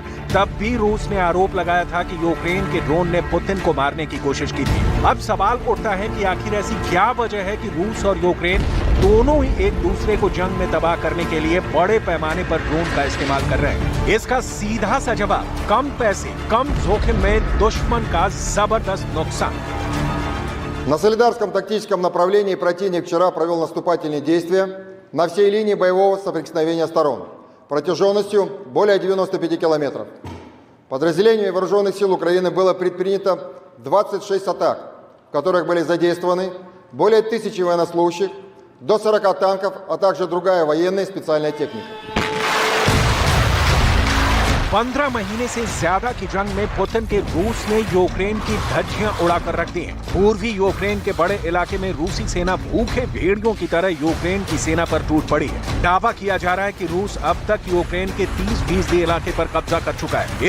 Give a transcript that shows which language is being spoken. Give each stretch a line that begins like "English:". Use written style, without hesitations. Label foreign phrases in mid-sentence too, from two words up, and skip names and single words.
Hindi: तब भी रूस ने आरोप लगाया था कि यूक्रेन के ड्रोन ने पुतिन को मारने की कोशिश की थी। अब सवाल उठता है कि आखिर ऐसी क्या वजह है कि रूस और यूक्रेन दोनों ही एक दूसरे को जंग में तबाह करने के लिए बड़े पैमाने पर ड्रोन का इस्तेमाल कर रहे हैं। इसका सीधा सा जवाब कम पैसे, कम जोखिम में दुश्मन का जबरदस्त नुकसान।
Russian: На Солидарском тактическом направлении противник вчера провел наступательные действия на всей линии боевого соприкосновения сторон протяженностью более 95 километров. Подразделениями вооруженных сил Украины было предпринято 26 атак, в которых были задействованы более 1000 военнослужащих, до 40 танков, а также другая военная и специальная техника.
Hindi: 15 महीने से ज्यादा की जंग में पुतिन के रूस ने यूक्रेन की धज्जियां उड़ाकर रख दी हैं। पूर्वी यूक्रेन के बड़े इलाके में रूसी सेना भूखे भेड़ियों की तरह यूक्रेन की सेना पर टूट पड़ी है। दावा किया जा रहा है कि रूस अब तक यूक्रेन के 30% इलाके पर कब्जा कर चुका है।